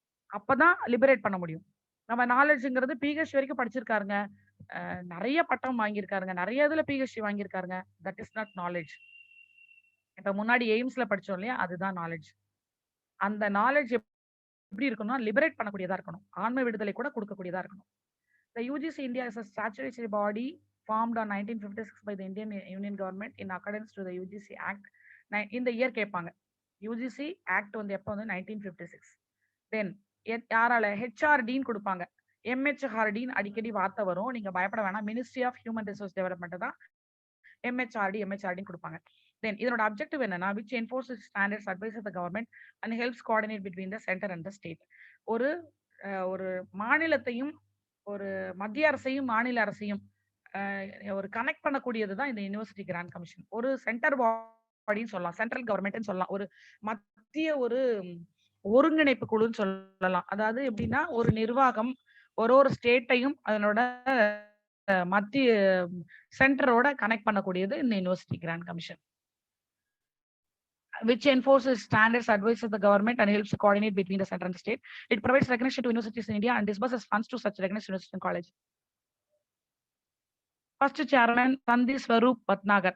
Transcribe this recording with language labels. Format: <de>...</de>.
<ta>அப்பதான் லிபரேட் பண்ண முடியும். நம்ம நாலேஜ்ங்கிறது பிஹெச்டி வரைக்கும் படிச்சிருக்காருங்க, நிறைய பட்டம் வாங்கியிருக்காருங்க, நிறைய இதுல PhD வாங்கியிருக்காருங்க,</ta> <en>That is not knowledge.</en> <ta>இப்ப முன்னாடி எய்ம்ஸ்ல படிச்சோம் இல்லையா, அதுதான் நாலேஜ். அந்த நாலேஜ் எப்படி இருக்கணும்னா லிபரேட் பண்ணக்கூடியதா இருக்கணும், ஆன்ம விடுதலை கூட கொடுக்கக்கூடியதா இருக்கணும்.</ta> <en>The UGC India is a statutory body formed on 1956 by the Indian Union Government in accordance to the UGC Act.</en> <ta>இந்த இயர் கேட்பாங்க. UGC Act வந்து எப்போ வந்து 1956. தென் யாரால ஹெச்ஆர்டின்னு கொடுப்பாங்க, எம்ஹெச்ஆர்டின்னு அடிக்கடி வார்த்தை வரும், நீங்க பயப்பட வேணாம். Ministry of human resource development தான் எம்ஹெச்ஆர்டின்னு கொடுப்பாங்க. தென் இதனோட அப்ஜெக்டிவ் என்னன்னா</ta> <en>which enforces standards, advises the government and helps coordinate between the center and the state.</en> <ta>ஒரு மாநிலத்தையும் ஒரு மத்திய அரசையும் மாநில அரசையும் ஒரு கனெக்ட் பண்ணக்கூடியதுதான் இந்த யூனிவர்சிட்டி கிராண்ட் கமிஷன். ஒரு சென்டர் பாடின்னு சொல்லலாம், சென்ட்ரல் கவர்மெண்ட்னு சொல்லலாம், ஒரு மத்திய ஒரு ஒருங்கிணைப்பு குழுன்னு சொல்லலாம். அதாவது எப்படின்னா ஒரு நிர்வாகம் ஒரு ஸ்டேட்டையும் அதனோட மத்திய சென்டரோட கனெக்ட் பண்ணக்கூடியது இந்த university grant commission.</ta> <en>Which enforces standards, advises the government and helps to coordinate between the center and the state. It provides recognition to universities in India and disburses funds to such recognized universities and college. First chairman Sandhi Swaroop Bhatnagar.</en>